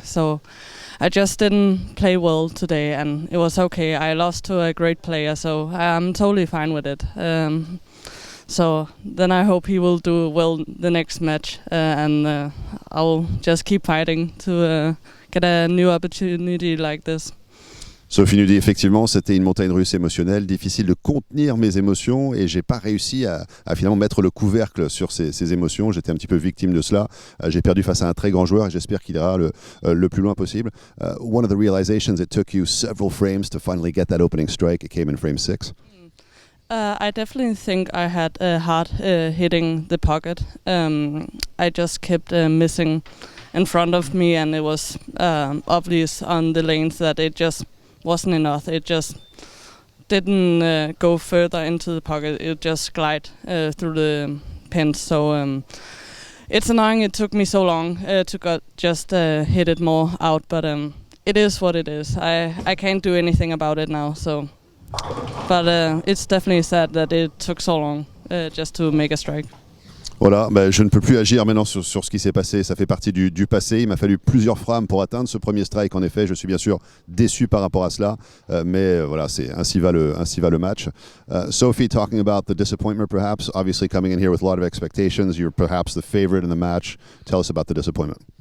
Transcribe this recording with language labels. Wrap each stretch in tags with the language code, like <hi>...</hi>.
<en>So I just didn't play well today, and it was okay. I lost to a great player, so I'm totally fine with it. So then I hope he will do well the next match, and I'll just keep fighting to get a new opportunity like this.</en> <fr>Sophie nous dit effectivement, c'était une montagne russe émotionnelle, difficile de contenir mes émotions et j'ai pas réussi à finalement mettre le couvercle sur ces émotions. J'étais un petit peu victime de cela. J'ai perdu face à un très grand joueur et j'espère qu'il ira le plus loin possible.</fr> <en>One of the realizations, it took you several frames to finally get that opening strike. It came in frame 6. I definitely think I had a hard hitting the pocket. I just kept missing in front of me, and it was obvious on the lanes that it just wasn't enough. It just didn't go further into the pocket. It just glide through the pins. So it's annoying it took me so long to just hit it more out, but it is what it is. I can't do anything about it now. So, but it's definitely sad that it took so long just to make a strike.</en> <fr>Voilà, je ne peux plus agir maintenant sur ce qui s'est passé, ça fait partie du passé. Il m'a fallu plusieurs frames pour atteindre ce premier strike. En effet, je suis bien sûr déçu par rapport à cela, mais voilà, ainsi va le match.</fr> <en>Sophie, talking about the disappointment perhaps, obviously coming in here with a lot of expectations, you're perhaps the favorite in the match. Tell us about the disappointment.</en>